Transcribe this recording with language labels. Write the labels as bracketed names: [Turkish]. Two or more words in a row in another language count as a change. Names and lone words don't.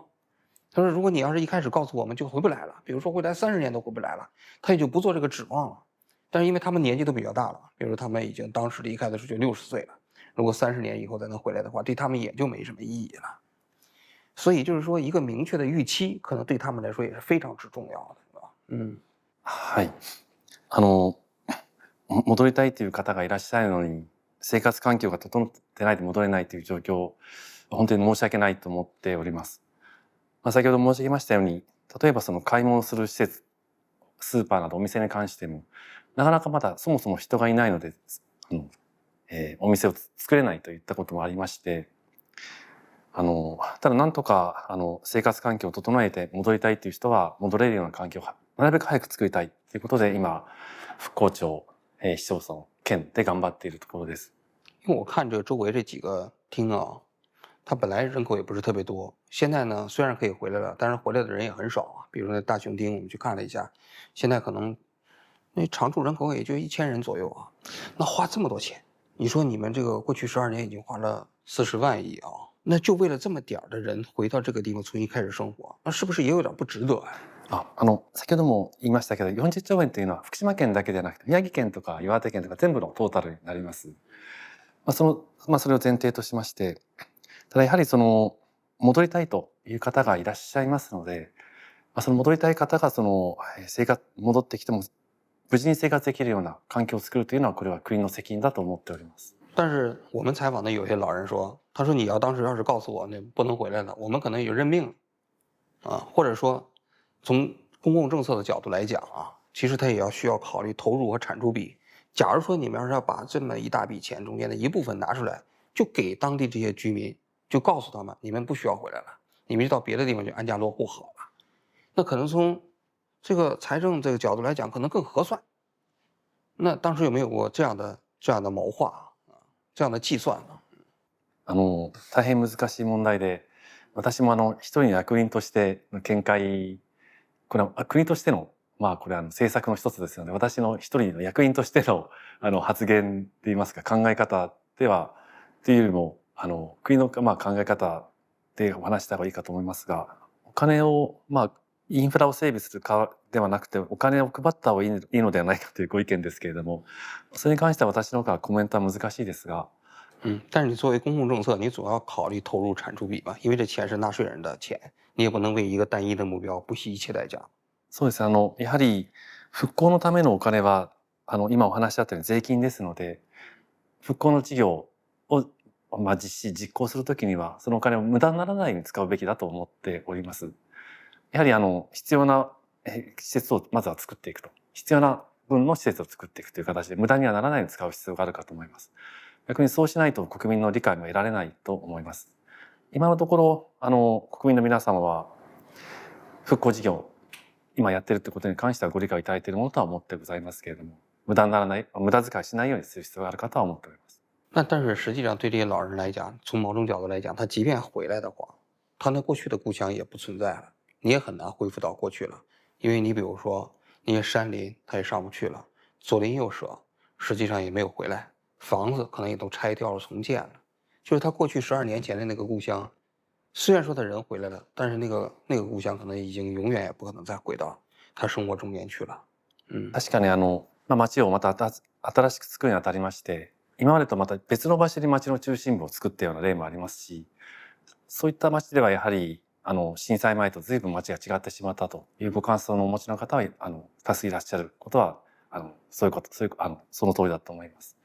[Chinese] 他说如果你要是一开始告诉我们就回不来了，比如说未来30年都回不来了，他也就不做这个指望了。但是因为他们年纪都比较大了，比如说他们已经当时离开的时候就60岁了，如果30年以后再能回来的话，对他们也就没什么意义了。所以就是说一个明确的预期可能对他们来说也是非常之重要的。 [Japanese] はい。戻りたいという方がいらっしゃるのに、生活環境が整ってないで戻れないという状況、本当に申し訳ないと思っております。先ほど申し上げましたように、例えば買い物する施設、スーパーなどお店に関しても、なかなかまだそもそも人がいないので、お店を作れないといったこともありまして、ただなんとか生活環境を整えて戻りたいという人は戻れるような環境をなるべく早く作りたいということで今復興庁、市町村、県で頑張っているところです。 [Chinese] 因为我看这周围这几个厅啊，它本来人口也不是特别多，现在呢虽然可以回来了，但是回来的人也很少啊。比如那大雄町，我们去看了一下，现在可能那常住人口也就1000人左右啊。那花这么多钱，你说你们这个过去12年已经花了40万亿啊，那就为了这么点儿的人回到这个地方重新开始生活，那是不是也有点不值得啊？ [Japanese] 先ほども言いましたけど、40兆円というのは福島県だけではなくて、宮城県とか岩手県とか全部のトータルになります。それを前提としまして、ただやはり戻りたいという方がいらっしゃいますので、その戻りたい方が戻ってきても無事に生活できるような環境を作るというのは、これは国の責任だと思っております。 [Chinese] 但是我们采访的有些老人说，他说你当时要是告诉我那不能回来了，我们可能也就认命了啊，或者说从公共政策的角度来讲啊，其实他也需要考虑投入和产出比。假如说你们要是要把这么一大笔钱中间的一部分拿出来，就给当地这些居民，就告诉他们你们不需要回来了，你们就到别的地方去安家落户好了，那可能从这个财政这个角度来讲可能更合算。那当时有没有过这样的谋划这样的計算呢？ [Japanese] 大変難しい問題で、私も一人の役人としての見解、これは国としてのこれは政策の一つですので、私の一人の役員としての発言といいますか考え方ではというよりも国の考え方でお話した方がいいかと思いますが、お金をインフラを整備するかではなくてお金を配った方がいいのではないかというご意見ですけれども、それに関しては私の方からコメントは難しいですが。 [Chinese] 但是你作为公共政策，你总要考虑投入产出比吧，因为这钱是纳税人的钱，你也不能为一个单一的目标不惜一切代价。 [Japanese] そうですね。やはり復興のためのお金は今お話しあったように税金ですので、復興の事業を実行するときにはそのお金を無駄にならないように使うべきだと思っております。やはり必要な施設をまずは作っていくと、必要な分の施設を作っていくという形で無駄にはならないように使う必要があるかと思います。逆にそうしないと国民の理解も得られないと思います。今のところ国民の皆様は復興事業今やってるということに関してはご理解いただいているものとは思ってございますけれども、無駄にならない、無駄遣いしないようにする必要があるかとは思っております。 [Chinese] 但是实际上对这些老人来讲，从某种角度来讲，他即便回来的话，他那过去的故乡也不存在了，你也很难恢复到过去了。因为你比如说那些山林他也上不去了，左邻右舍实际上也没有回来，房子可能也都拆掉了重建了。就是他过去12年前的那个故乡，虽然说他人回来了，但是那个故乡可能已经永远也不可能再回到他生活中间去了。 [Japanese] 確かに町をまた新しく作るにあたりまして、今までとまた別の場所に町の中心部を作ったような例もありますし、そういった町ではやはり震災前と随分街が違ってしまったというご感想のお持ちの方は多数いらっしゃることはそういうことその通りだと思います。